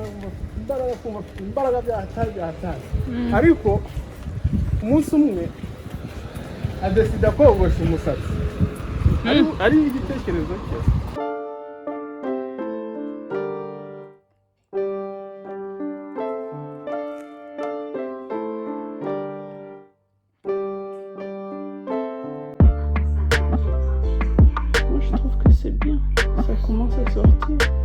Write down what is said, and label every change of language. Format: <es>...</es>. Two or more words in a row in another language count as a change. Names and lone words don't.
<rw>imbaraga byatari ariko umunsi umwe adesida kogosha umusatsi ari igitekerezo cye</rw> <fr>Moi je trouve que c'est bien, ça commence à sortir.</fr>